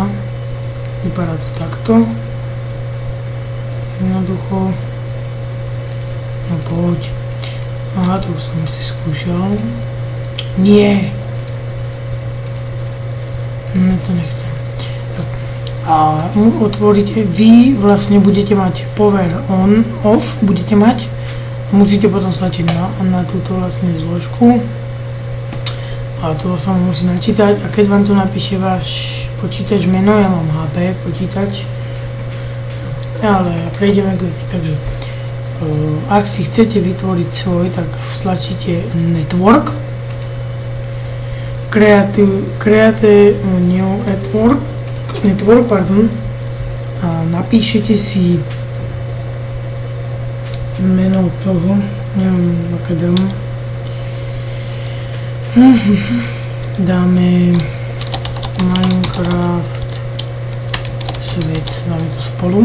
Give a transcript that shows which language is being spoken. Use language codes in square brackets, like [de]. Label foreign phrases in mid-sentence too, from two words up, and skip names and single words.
[sk] Vypadá to takto. Jednoducho. No poď. Aha, to som si skúšal. Nie. No to nechcem. A otvoríte, vy vlastne budete mať [en] power on, off, [sk] budete mať. Musíte potom stlačiť na túto vlastne zložku. A to sa musí načítať. A keď vám to napíše váš počítač meno, ja mám HP počítač. Ale prejdeme k veci, takže ak si chcete vytvoriť svoj, tak stlačíte network, [en] create new network, [sk] pardon, a napíšete si meno toho, neviem aké dáme Minecraft svet, dáme to spolu.